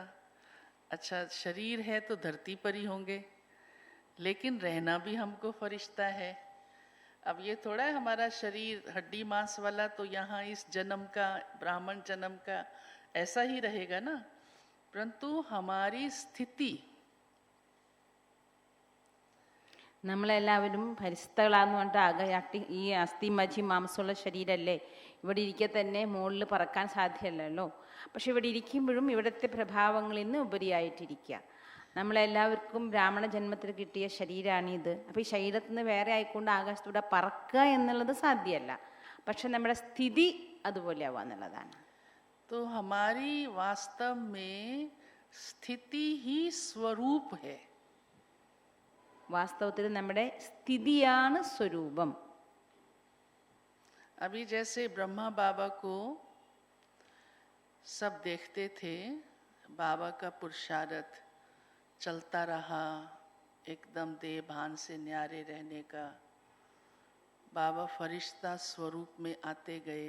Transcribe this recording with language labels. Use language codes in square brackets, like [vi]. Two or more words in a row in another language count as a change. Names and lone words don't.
[hi] अच्छा, शरीर है तो धरती पर ही होंगे, लेकिन रहना भी हमको फरिश्ता है. अब ये थोड़ा है हमारा शरीर हड्डी मांस वाला तो यहाँ इस जन्म का, ब्राह्मण जन्म का ऐसा ही रहेगा ना. परंतु हमारी स्थिति, [ml] നമ്മളെല്ലാവരും ഫരിസ്തകളാന്ന് പറഞ്ഞിട്ട് ഈ അസ്ഥി മജ്ജി മാംസമുള്ള ശരീരമല്ലേ, ഇവിടെ ഇരിക്കെ തന്നെ മുകളിൽ പറക്കാൻ സാധ്യമല്ലല്ലോ. പക്ഷെ ഇവിടെ ഇരിക്കുമ്പോഴും ഇവിടുത്തെ പ്രഭാവങ്ങളിൽ നിന്ന് ഉപരിയായിട്ടിരിക്കുക. നമ്മളെല്ലാവർക്കും ബ്രാഹ്മണ ജന്മത്തിൽ കിട്ടിയ ശരീരമാണിത്. അപ്പോൾ ഈ ശരീരത്തിൽ നിന്ന് വേറെ ആയിക്കൊണ്ട് ആകാശത്തൂടെ പറക്കുക എന്നുള്ളത് സാധ്യമല്ല. പക്ഷെ നമ്മുടെ സ്ഥിതി അതുപോലെ ആവുക എന്നുള്ളതാണ്. [hi] तो हमारी वास्तव में स्थिति ही स्वरूप है. [ml] വാസ്തവത്തിൽ നമ്മുടെ സ്ഥിതിയാണ് സ്വരൂപം. [hi] अभी जैसे ब्रह्मा बाबा को सब देखते थे, बाबा का पुरुषार्थ चलता रहा, एकदम देह भान से न्यारे रहने का. बाबा फरिश्ता स्वरूप में आते गए.